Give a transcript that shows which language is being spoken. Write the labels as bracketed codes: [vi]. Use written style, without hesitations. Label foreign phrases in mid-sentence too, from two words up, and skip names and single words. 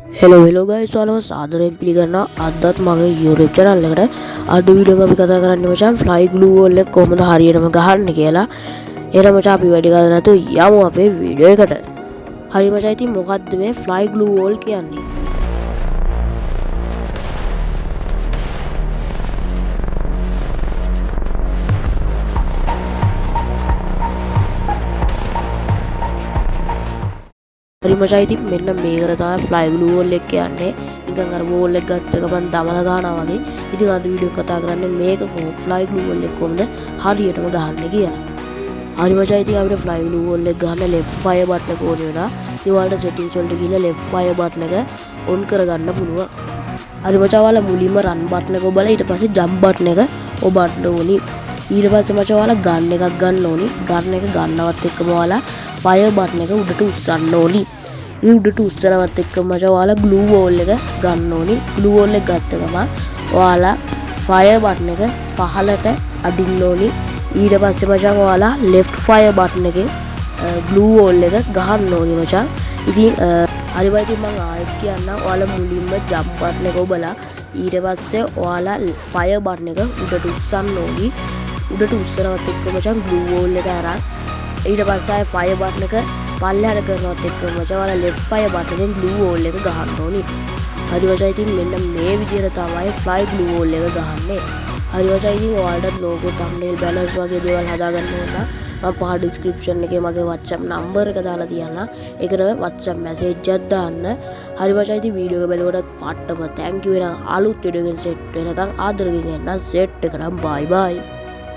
[en] hello guys [si] ඔයාලව සාදරයෙන් පිළිගන්නවා අදත් මගේ YouTube channel එකට. අද වීඩියෝ එක අපි කතා කරන්නේ මචං [en] fly glue wall [si] එක කොහොමද හරියටම ගහන්නේ කියලා. එහෙනම් මචං අපි වැඩි කරන්නේ නැතුව යමු අපේ වීඩියෝ එකට. හරි මචං ඉතින් මොකද්ද මේ [en] fly glue wall [si] කියන්නේ? හරි මචං ඉතින් මෙන්න මේකට තමයි [en] fly glue wall [si] එක කියන්නේ. නිකන් අර wall එක ගත්ත ගමන් දමල ගන්නවා වගේ. ඉතින් අද වීඩියෝ කතා කරන්නේ මේක කොහොමද [en] fly glue wall [si] එක කොහොමද හරියටම ගහන්නේ කියලා. හරි මචං ඉතින් අපිට [en] fly glue wall [si] එක ගහන්න [en] left fire button [si] එක ඕනේ වෙනවා. ඉතින් ඔයාලට settings වලට ගිහලා [en] left fire button [si] එක on කරගන්න පුළුවන්. හරි මචං ඔයාලා මුලින්ම [en] run button [si] එක ඔබලා ඊට පස්සේ [en] jump button [si] එක ඔබන්න ඕනි. ඊට පස්සේ මචං ඔයාලා gun එකක් ගන්න ඕනි. gun එක ගන්නවත් එක්කම ඔයාලා [en] fire button [si] එක උඩට උස්සන්න ඕනි. උඩට උස්සනවත් එක්කම මචං ඔයාලා [en] glue wall [si] එක ගන්න ඕනි. [en] glue wall [si] එක ගත්ත ගමන් ඔයාලා [en] fire button [si] එක පහළට අදින්න ඕනි. ඊට පස්සේ මචං ඔයාලා [en] left fire button [si] එකෙන් [en] glue wall [si] එක ගහන්න ඕනි මචං. ඉතින් හරි බයි ඉතින් මම ආයෙත් කියන්නම් ඔයාලා මුලින්ම [en] jump button [si] එක ඔබලා ඊට පස්සේ ඔයාලා [en] fire button [si] එක උඩට උස්සන්න ඕනි. උඩට උස්සනවත් එක්ක මචං [en] glue wall [si] එක අරන් ඊට පස්සේ ආයෙ [en] fire button [si] එක පල්ලෙහාට කරනවත් එක්ක මචං ඔයාලා [en] left fire button [si] එකෙන් [en] glue wall [si] එක ගහන්න ඕනි. හරි මචං ඉතින් මෙන්න මේ විදිහට තමයි [en] fly glue wall [si] එක ගහන්නේ. හරි මචං ඉතින් ඔයාලට [en] logo thumbnail banners [si] වගේ දේවල් හදාගන්න ඕන නම් මම පහ description එකේ මගේ WhatsApp number එක දාලා තියන්නම්. ඒකට WhatsApp message එකක් දාන්න. හරි මචං ඉතින් වීඩියෝ එක බලුවටත් පාටම [en] thank you [si] වෙනවා. අලුත් වීඩියෝ එකකින් සෙට් වෙනකන් ආදරයෙන් එන්නම් සෙට් එකටම [en] bye bye.